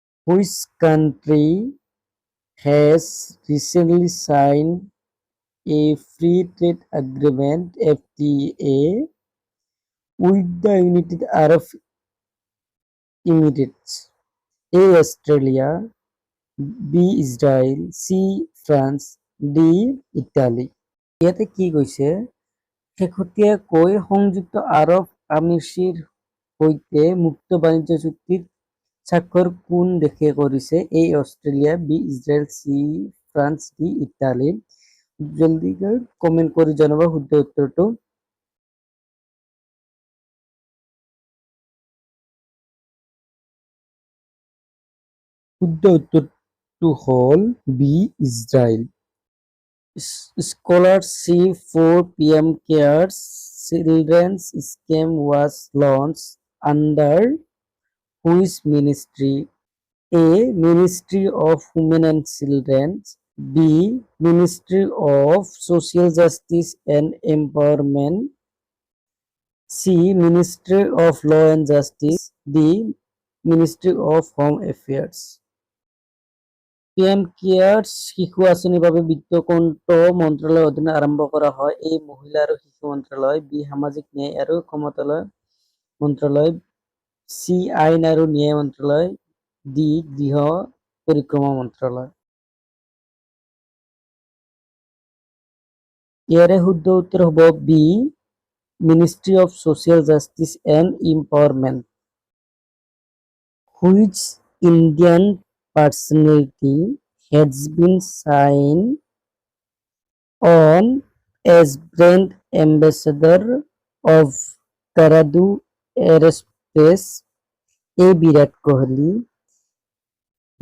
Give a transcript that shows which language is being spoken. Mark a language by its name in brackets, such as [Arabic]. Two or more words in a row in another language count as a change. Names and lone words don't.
[English] Which country has recently signed a free trade agreement FTA with the United Arab Emirates? A. Australia, B. Israel, C. France, D. Italy. [Assamese] ইয়াতে কি কৈছে শেহতীয়াকৈ সংযুক্ত আৰৱ আমিৰিৰ সৈতে মুক্ত বাণিজ্য চুক্তিত স্বাক্ষৰ কোন দেশে কৰিছে? এ অষ্ট্ৰেলিয়া, বি ইজৰাইল, চি ফ্ৰান্স, ডি ইটালী। জলদিকৈ কমেন্ট কৰি জনাব শুদ্ধ উত্তৰটো। শুদ্ধ উত্তৰটো হ'ল বি ইজৰাইল। [English] Scholarship for PM Cares Children's Scheme was launched under which ministry? A. Ministry of Women and Children, B. Ministry of Social Justice and Empowerment, C. Ministry of Law and Justice, D. Ministry of Home Affairs. [Assamese] PM কেয়াৰ্ছ শিশু আঁচনিৰ বাবে বিত্ত কোনটো মন্ত্ৰালয়ৰ অধীনত আৰম্ভ কৰা হয়? এ. মহিলা আৰু শিশু মন্ত্ৰালয়, বি. সামাজিক ন্যায় আৰু ক্ষমতায়ন মন্ত্ৰালয়, চি. আইন আৰু ন্যায় মন্ত্ৰালয়, ডি. গৃহ পৰিক্ৰমা মন্ত্ৰালয়। ইয়াৰে শুদ্ধ উত্তৰ হ'ব বি. [English] Ministry of Social Justice and Empowerment. Which Indian personality has been signed on as brand ambassador of Karadu Aerospace? A. Virat Kohli, B.